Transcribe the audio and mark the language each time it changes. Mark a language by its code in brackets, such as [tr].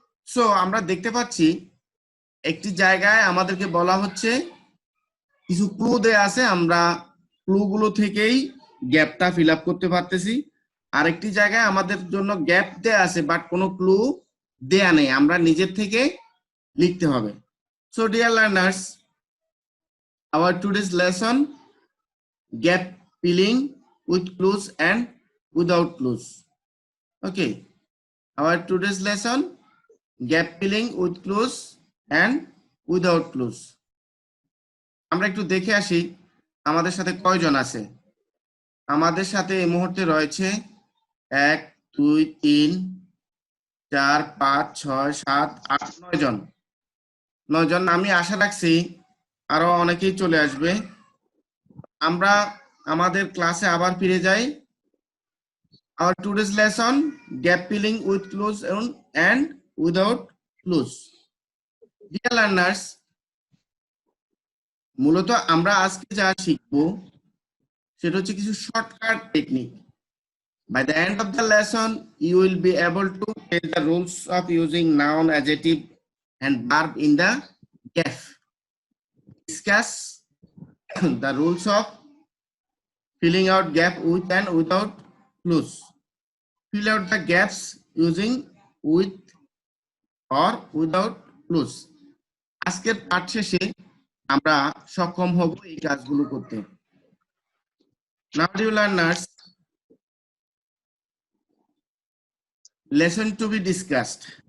[bn] So আমরা দেখতে পাচ্ছি একটি জায়গায় আমাদেরকে বলা হচ্ছে কিছু ক্লু দেয়া আছে, আমরা ক্লুগুলো থেকেই গ্যাপটা ফিল আপ করতে পারতেছি। আরেকটি জায়গায় আমাদের জন্য গ্যাপ দেয়া আছে বাট কোনো ক্লু দেয়া নেই, আমরা নিজের থেকে লিখতে হবে। [en] So dear learners, our today's lesson, gap filling with clues and without clues. Okay, our today's lesson, gap filling with clues and without clues. [bn] আমরা একটু দেখে আসি আমাদের সাথে কয়জন আছে। আমাদের সাথে এই মুহূর্তে রয়েছে 1 2 3 4 5 6 7 8 9 জন। 9 জন। আমি আশা রাখছি আরো অনেকেই চলে আসবে। আমরা আমাদের ক্লাসে আবার ফিরে যাই। [en] Our today's lesson, gap filling with clues and without clues. Dear learners, [bn] মূলত আমরা আজকে যা শিখবো সেটা হচ্ছে কিছু shortcut technique. [en] By the end of the lesson, you will be able to get the rules of using noun, adjective, and verb in the gap. Discuss the rules of filling out gap with and without clues. Fill out the gaps using with or without clues. [bn] আজকের পাঠ শেষে আমরা সক্ষম হব এই কাজগুলো করতে। [en] Now dear learners, lesson to be discussed.